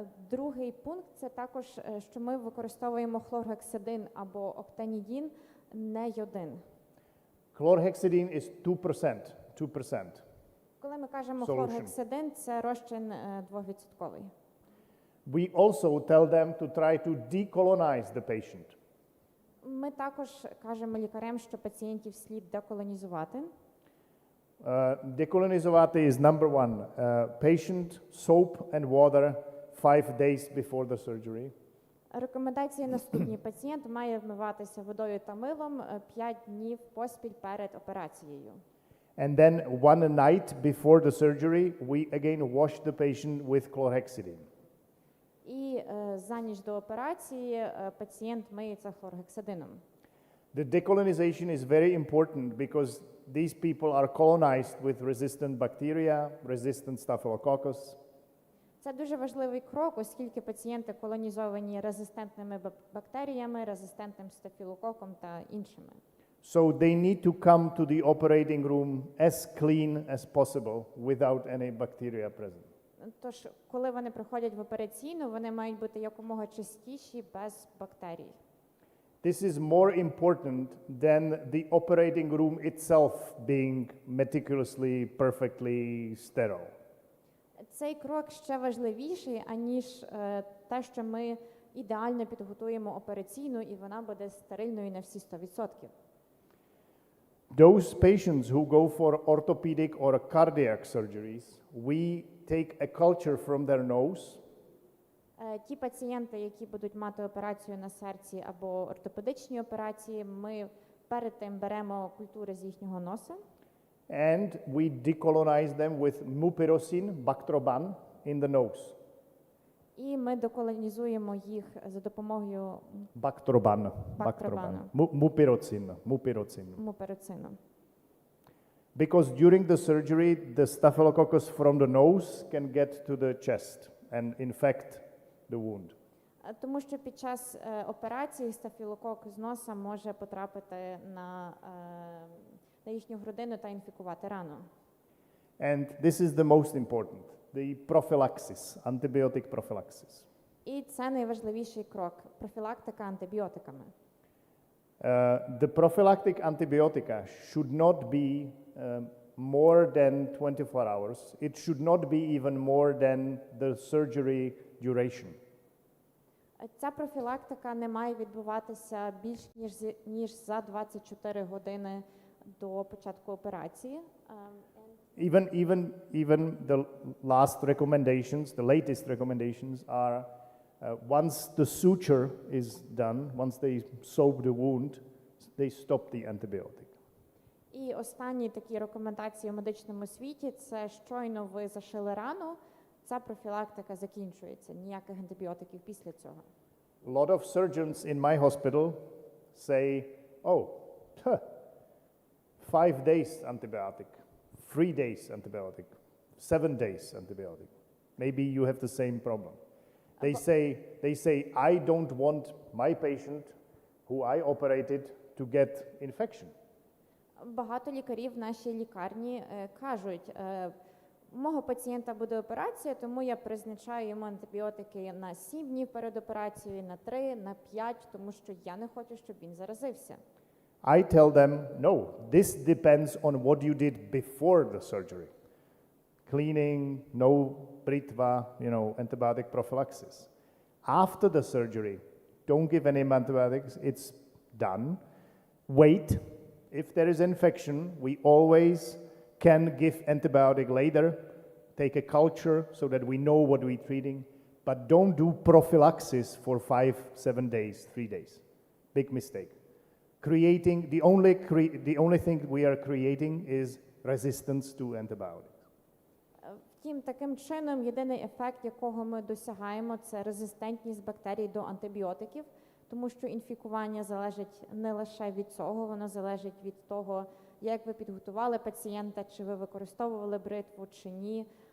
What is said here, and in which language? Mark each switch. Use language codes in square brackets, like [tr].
[uk] Другий пункт – це також, що ми використовуємо хлоргексидин або октанідін, не йодин. [en] Chlorhexidine is 2%. [uk] Коли ми кажемо [en] Solution. [uk] хлоргексидин, це розчин 2%. [en] We also tell them to try to decolonize the patient. [uk] Ми також кажемо лікарям, що пацієнтів слід деколонізувати. [en] Decolonizovati is number 1. Patient soap and water 5 days before the surgery. [uk] Рекомендації наступні. Пацієнт має вмиватися водою та милом 5 днів поспіль перед операцією. [en] And then one night before the surgery, we again wash the patient with chlorhexidine. [uk] І за ніч до операції пацієнт миється хлоргексидином. [en] The decolonization is very important because these people are colonized with resistant bacteria, resistant staphylococcus. [uk] Це дуже важливий крок, оскільки пацієнти колонізовані резистентними бактеріями, резистентним стафілококом та іншими. [en] So they need to come to the operating room as clean as possible without any bacteria present. [uk] Тож, коли вони приходять в операційну, вони мають бути якомога чистіші, без бактерій. [en] This is more important than the operating room itself being meticulously, perfectly sterile. [uk] Цей крок ще важливіший, аніж те, що ми ідеально підготуємо операційну, і вона буде стерильною на всі 100%. [en] Those patients who go for orthopedic or cardiac surgeries, we take a culture from their nose. [uk] Ті пацієнти, які будуть мати операцію на серці або ортопедичні операції, ми перед тим беремо культури з їхнього носа. [en] And we decolonize them with mupirocin, Bactroban, in the nose. [uk] І ми деколонізуємо їх за допомогою [en] Bactroban. Mupirocin. [uk] муперицину. [en] Because during the surgery, the staphylococcus from the nose can get to the chest and infect the wound. [uk] Тому що під час операції стафілокок з носа може потрапити на їхню грудину та інфікувати рану. [en] And this is the most important, the prophylaxis, antibiotic prophylaxis. [uk] І це найважливіший крок – профілактика антибіотиками. [en] The prophylactic antibiotica should not be more than 24 hours. It should not be even more than the surgery duration. [uk] Ця профілактика не має відбуватися більш ніж за 24 години до початку операції. [en] Even the last recommendations, the latest recommendations are once the suture is done, once they soak the wound, they stop the antibiotic. [uk] І останні такі рекомендації в медичному світі – це щойно ви зашили рану, ця профілактика закінчується, ніяких антибіотиків після цього. [en] A lot of surgeons in my hospital say, oh, 5 days antibiotic, 3 days antibiotic, 7 days antibiotic. Maybe you have the same problem. They say, I don't want my patient who I operated to get infection. [uk] Багато лікарів в нашій лікарні кажуть, у мого пацієнта буде операція, тому я призначаю йому антибіотики на 7 днів перед операцією, на 3, на 5, тому що я не хочу, щоб він заразився. [en] I tell them, no, this depends on what you did before the surgery. Cleaning, no britva, antibiotic prophylaxis. After the surgery, don't give any antibiotics, it's done. Wait, if there is infection, we always can give antibiotic later, take a culture so that we know what we're treating, but don't do prophylaxis for 5, 7 days, 3 days. Big mistake. The only thing we are creating is resistance to antibiotics. [uk] Втім, таким чином, єдиний ефект, якого ми досягаємо, це резистентність бактерій до антибіотиків, тому що інфікування залежить не лише від цього, воно залежить від того, як ви підготували пацієнта, чи ви використовували бритву, чи ні.